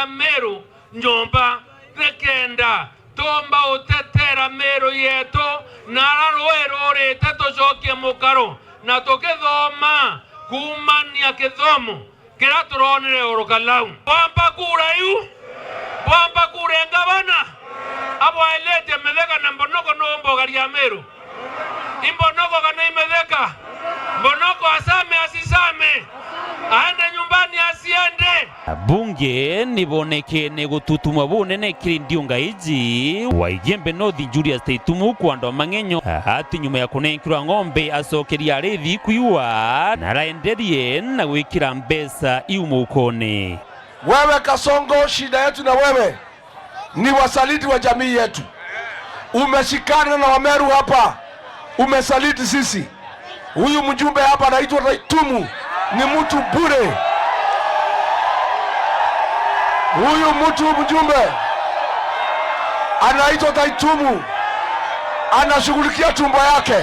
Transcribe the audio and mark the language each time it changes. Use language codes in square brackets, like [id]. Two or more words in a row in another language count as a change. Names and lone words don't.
[mer] Meru nyomba nekenda tomba utetera Meru yeto nara rwerorete tucokie mukaro na tukithoma kumania kithomo kira turonire urukalau bwamba kura yu bwamba kura ngavana abo ailete metheka na mbonoko no mbogaria Meru imbonoko kana imetheka mbonoko [sw] asame asisame aende nyumbani asiende. [mer] Bunge niboneke ne gututumwa bunene kiri ndiunga iji wa Igembe North Julius Taitumu kwandwa mang'enyo hati nyuma ya kunenkirwa ng'ombe acokeria arethi kuiwa na raenderie na gwikira mbesa iumukone. [sw] Wewe Kasongo, shida yetu na wewe ni wasaliti wa jamii yetu. Umeshikana na Wameru hapa, umesaliti sisi. Huyu mjumbe hapa anaitwa Taitumu ni mtu bure. Huyu mjumbe anaitwa Taitumu anashughulikia tumbo yake.